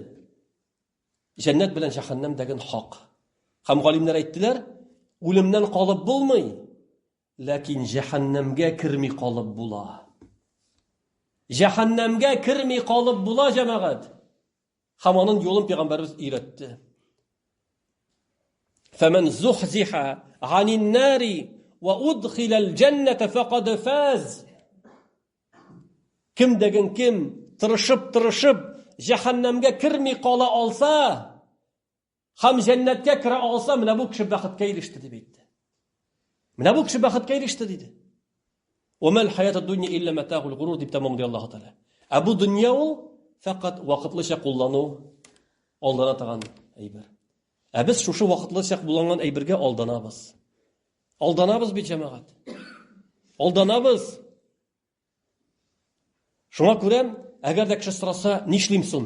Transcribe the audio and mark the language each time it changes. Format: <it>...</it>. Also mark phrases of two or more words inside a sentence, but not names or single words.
<tt>Җәннәт белән җәһәннәм дигән хак. Һәм галимнәр әйттеләр, үлемнән калып булмый, ләкин җәһәннәмгә кирми калып була. Җәһәннәмгә кирми калып була җәмәгать. Һәм аның юлын пәйгамбәрбез өйрәтте.</tt> <ar>فمن زحزح عن النار وأدخل الجنة فقد فاز.</ar> <tt>Кем дигән кем тырышып җәһәннәмгә кирми кала алса, һәм җәннәткә кирә алса, менә бу кеше бәхеткә иреште дип әйтте. Менә бу кеше бәхеткә иреште диде.</tt> <ar>وما الحياة الدنيا إلا متاع الغرور</ar> <tt>дип тәмамлый Аллаһ Тәгалә. Бу дөнья ул фақат вакытлыча куллану, алдана торган әйбер. Без шушы вакытлыча булган әйбергә алданабыз. Алданабыз бит җәмәгать. Алданабыз. Шуңа күрә, әгәр дә кеше сораса, нишлим соң?</tt>